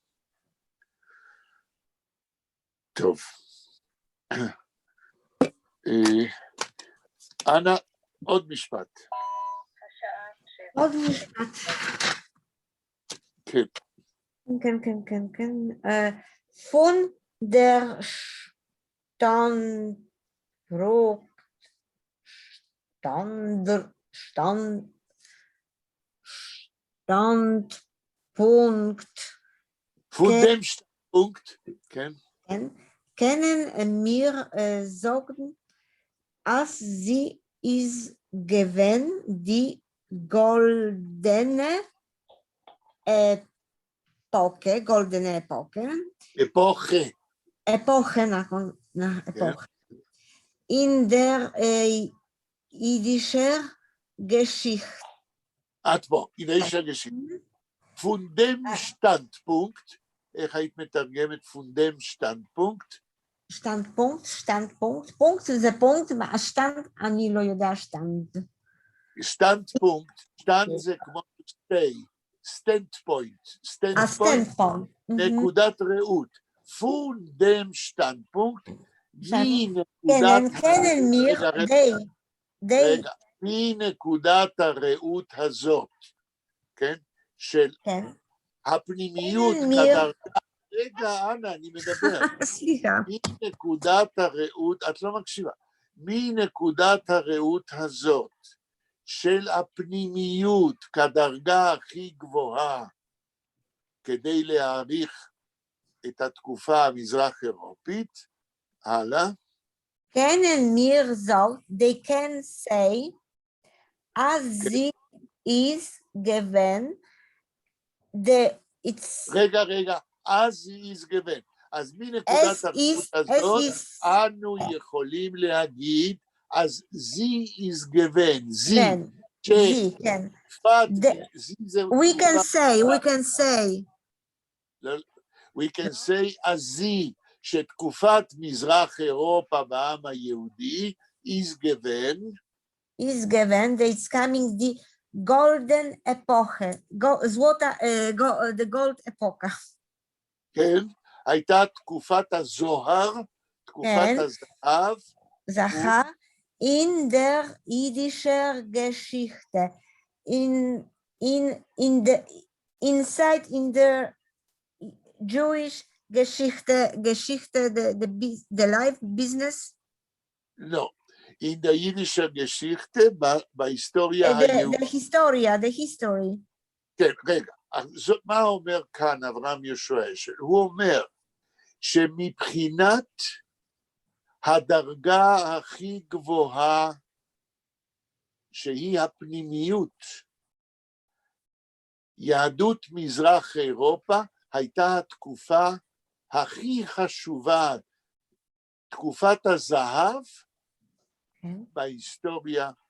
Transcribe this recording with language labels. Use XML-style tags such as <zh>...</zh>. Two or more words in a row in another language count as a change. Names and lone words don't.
<he>טוב. אנה, עוד משפט. עוד משפט. כן. כן.</he> <de>Von der Standpunkt Von dem Standpunkt, כן. können wir sagen, als sie ist gewesen die goldene Epoche, נכון, Epoche, in der jüdischen Geschichte. את בוא, ידעיש הגשים. Von dem Standpunkt,</de> <he>איך היית מתרגמת</he> <de>von dem Standpunkt?</de> <he>פונקט זה פונקט, השטנד, אני לא יודע שטנד.</he> <en>Standpunkt, stand</en> <he>זה כמו</he> <en>stay, standpoint,</en> <he>נקודת ראות.</he> <de>Von dem Standpunkt,</de> <he>מנקודת הראות הזאת, כן? של הפנימיות כדרכה, רגע, אנה, אני מדבר. סליחה. מנקודת הראות, את לא מקשיבה, מנקודת הראות הזאת, של הפנימיות כדרגה הכי גבוהה, כדי להעריך את התקופה המזרח אירופית, הלאה.</he> <de>Können wir so,</de> <en>they can say, as sie is given, it's...</en> <he>רגע, אז היא</he> <en>is given.</en> <he>אז מנקודת הראות הזאת, אנו יכולים להגיד, אז זי</he> <en>is given,</en> <he>זי. כן.</he> <en>We can say,</en> <he>אז זי, שתקופת מזרח אירופה בעם היהודי</he> <en>is given, it's coming the golden epoch, the gold epoch.</en> <he>כן, הייתה תקופת הזוהר, תקופת הזהב,</he> <de>in der jüdischen Geschichte,</de> <en>inside in the Jewish Geschichte, the life business?</en> <he>לא,</he> <de>in der jüdischen Geschichte,</de> <he>בהיסטוריה היהודית.</he> <en>The history.</en> <he>כן, רגע, מה אומר כאן אברהם יהושע אשל? הוא אומר שמבחינת הדרגה הכי גבוהה, שהיא הפנימיות, יהדות מזרח אירופה הייתה התקופה הכי חשובה, תקופת הזהב בהיסטוריה.</he>